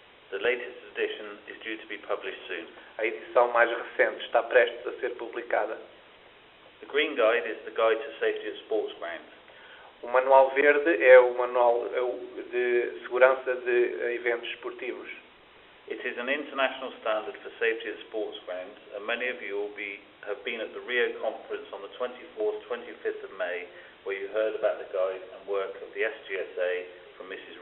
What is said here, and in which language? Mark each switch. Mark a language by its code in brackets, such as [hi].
[en] The latest edition is due to be published soon. [pt] A edição mais recente está prestes a ser publicada. [en] The Green Guide is the guide to safety at sports grounds. [pt] O Manual Verde é o manual de segurança de eventos esportivos. [en] It is an international standard for safety at sports grounds, and many of you have been at the Rio conference on the 24th, 25th of May, where you heard about the guide and work of the SGSA from Mrs.